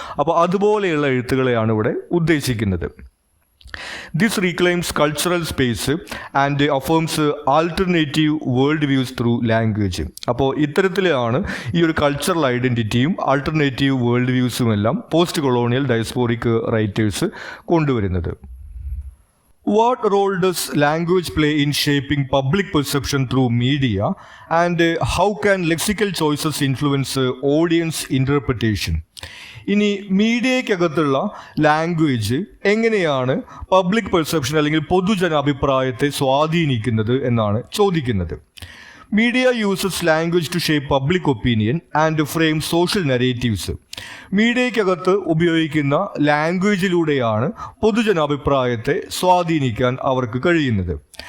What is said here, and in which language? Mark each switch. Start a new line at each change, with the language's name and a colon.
Malayalam: അപ്പോൾ അതുപോലെയുള്ള എഴുത്തുകളെയാണ് ഇവിടെ ഉദ്ദേശിക്കുന്നത്.
English: This reclaims cultural space and affirms alternative world views through language.
Malayalam: അപ്പോൾ ഇത്തരത്തിലാണ് ഈ ഒരു കൾച്ചറൽ ഐഡൻറ്റിറ്റിയും ആൾട്ടർനേറ്റീവ് വേൾഡ് വ്യൂസും എല്ലാം പോസ്റ്റ് കൊളോണിയൽ ഡയസ്പോറിക് റൈറ്റേഴ്സ് കൊണ്ടുവരുന്നത്.
English: What role does language play in shaping public perception through media, and how can lexical choices influence audience interpretation?
Malayalam: ഇനി മീഡിയയ്ക്കകത്തുള്ള language എങ്ങനെയാണ് public perception അല്ലെങ്കിൽ പൊതുജനാഭിപ്രായത്തെ സ്വാധീനിക്കുന്നത് എന്നാണ് ചോദിക്കുന്നത്.
English: Media uses language to shape public opinion and frame social narratives.
Malayalam: മീഡിയയ്ക്കകത്ത് ഉപയോഗിക്കുന്ന ലാംഗ്വേജിലൂടെയാണ് പൊതുജനാഭിപ്രായത്തെ സ്വാധീനിക്കാൻ അവർക്ക് കഴിയുന്നത്.